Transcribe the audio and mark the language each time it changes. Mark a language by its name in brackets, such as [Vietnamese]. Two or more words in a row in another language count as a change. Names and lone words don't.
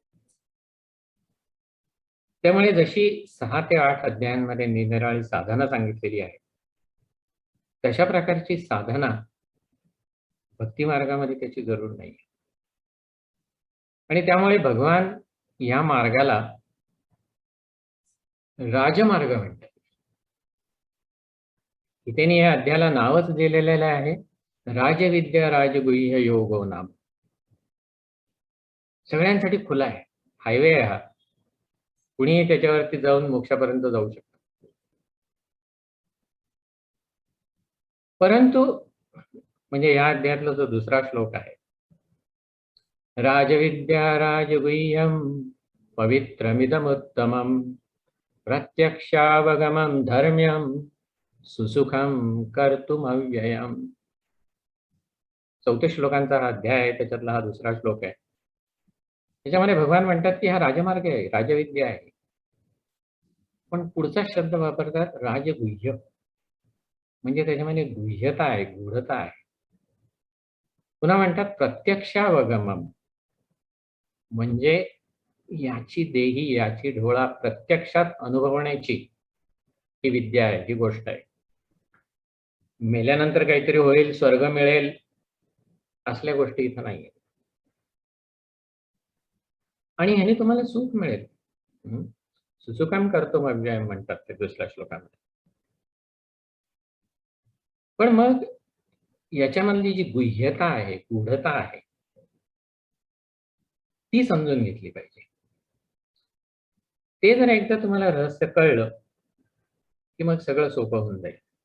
[Marathi] त्यामुळे जशी 6 ते 8 अध्यायांमध्ये निरनिराळी साधना सांगितलेली आहे, तशा प्रकारची साधना भक्ती मार्गामध्ये त्याची जरूर नाही. आणि त्यामुळे भगवान या मार्गाला राजमार्ग म्हणतात. इथे या अध्यायाला नावच दिलेलं आहे, [Sanskrit] राजविद्या राजगुह्य योगो नाम. [Marathi] सगळ्यांसाठी खुला आहे, हायवे आहे हा. कुणीही त्याच्यावरती जाऊन मोक्षापर्यंत जाऊ शकतो. परंतु म्हणजे या अध्यायातला जो दुसरा श्लोक आहे, [Sanskrit] राजविद्या राजगुह्यम पवित्रमिदमुत्तमं प्रत्यक्षावगमं धर्म्यं सुसुखं कर्तुमव्ययम्. [Marathi] 34 श्लोकांचा हा अध्याय आहे, त्याच्यातला हा दुसरा श्लोक आहे. त्याच्यामध्ये भगवान म्हणतात की हा राजमार्ग आहे, राजविद्या आहे. पण पुढचा शब्द वापरतात राजगुह्य, म्हणजे त्याच्यामध्ये गुह्यता आहे, गूढता आहे. पुन्हा म्हणतात प्रत्यक्षावगमम, म्हणजे याची देही याची ढोळा प्रत्यक्षात अनुभवण्याची ही विद्या आहे, ही गोष्ट आहे. मेल्यानंतर काहीतरी होईल, स्वर्ग मिळेल, असल्या गोष्टी इथं नाहीये. आणि ह्याने तुम्हाला सुख मिळेल. [Sanskrit] सुसुखम कर्तुम अव्ययम [Marathi] म्हणतात ते दुसऱ्या श्लोकामध्ये. पण मग याच्यामधली जी गुह्यता आहे, गूढता आहे, ती समजून घेतली पाहिजे. ते जर एकदा तुम्हाला रहस्य कळलं की मग सगळं सोपं होऊन जाईल.